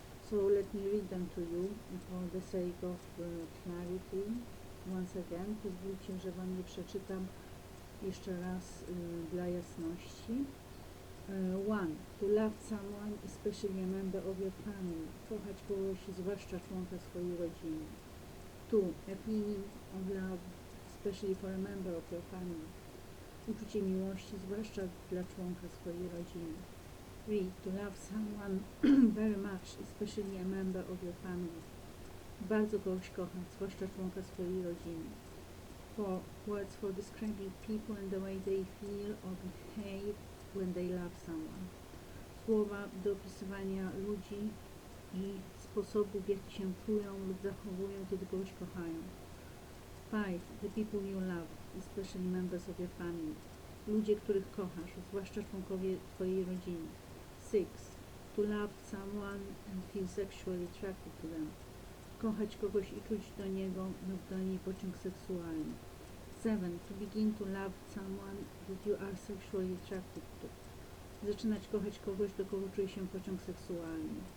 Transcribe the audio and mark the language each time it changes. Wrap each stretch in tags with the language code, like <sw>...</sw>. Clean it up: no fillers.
<en>So let me read them to you for the sake of clarity. Once again,</en> <pl>pozwólcie, że Wam je przeczytam jeszcze raz dla jasności.</pl> <en>1. To love someone, especially a member of your family.</en> <pl>Kochać kogoś, zwłaszcza członka swojej rodziny.</pl> <en>2. A feeling of love, especially for a member of your family.</en> <pl>Uczucie miłości, zwłaszcza dla członka swojej rodziny.</pl> <en>3. To love someone very much, especially a member of your family.</en> <pl>Bardzo kogoś kochać, zwłaszcza członka swojej rodziny.</pl> <en>4. Words for describing people and the way they feel or behave when they love someone.</en> <pl>Słowa do opisywania ludzi i sposobu, w jaki się czują lub zachowują, kiedy kogoś kochają.</pl> <en>5. The people you love, especially members of your family.</en> <pl>Ludzie, których kochasz, zwłaszcza członkowie Twojej rodziny.</pl> <en>6. To love someone and feel sexually attracted to them.</en> <pl>Kochać kogoś i czuć do niego lub do niej pociąg seksualny.</pl> <en>7. To begin to love someone that you are sexually attracted to.</en> <pl>Zaczynać kochać kogoś, do kogo czuje się pociąg seksualny.</pl>